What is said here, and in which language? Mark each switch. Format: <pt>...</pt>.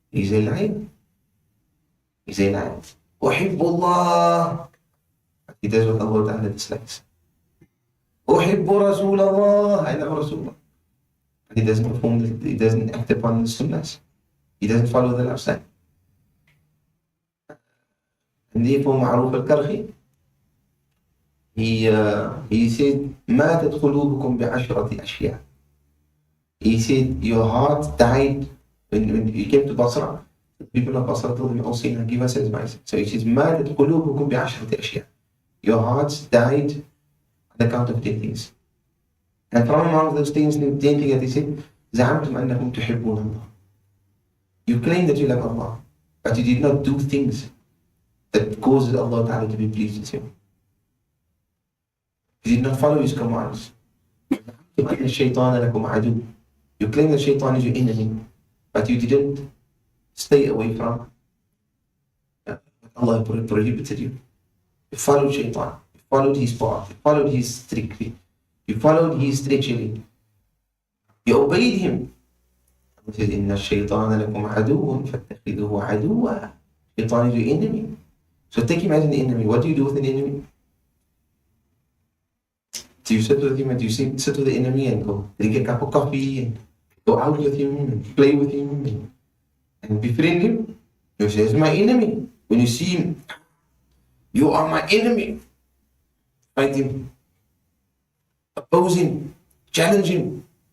<en>He's a liar. He's a liar.</en> <ar>أحب الله.</ar> <en>He does what Allah Ta'ala dislikes.</en> <ar>أحب رسول الله.</ar> <en>I love Rasulullah. But he doesn't perform, he doesn't act upon the sunnahs. He doesn't follow the lifestyle. And therefore, معروف الكرخي, he said,</en> <ar>ماتت قلوبكم بعشرة أشياء.</ar> <en>He said, your heart died when you came to Basra. The people of Basra told him, oh Sayyidina, give us advice. So he says,</en> <ar>ماتت قلوبكم بعشرة أشياء.</ar> <en>Your hearts died on account of 10 things. And from among those 10 things that he said,</en> <ar>زعمتم أنكم تحبون الله.</ar> <en>You claim that you love Allah, but you did not do things that causes Allah Ta'ala to be pleased with you. You did not follow His commands. You claim that Shaitan is your enemy, but you didn't stay away from what Allah prohibited you. You followed Shaitan, you followed his path, you followed his trickery, you followed his treachery. You obeyed him. He says,</en> <ar>إِنَّ الشَّيْطَانَ لَكُمْ عَدُوٌ فَاتَّخِذُوهُ عَدُوًّا.</ar> <en>Shaitan is your enemy. So take him as an enemy. What do you do with an enemy? Do you sit with him and do you sit with the enemy and go drink a cup of coffee and go out with him and play with him and befriend him? You say, he's my enemy. When you see him, you are my enemy. Fight him. Oppose him. Challenge him.</en>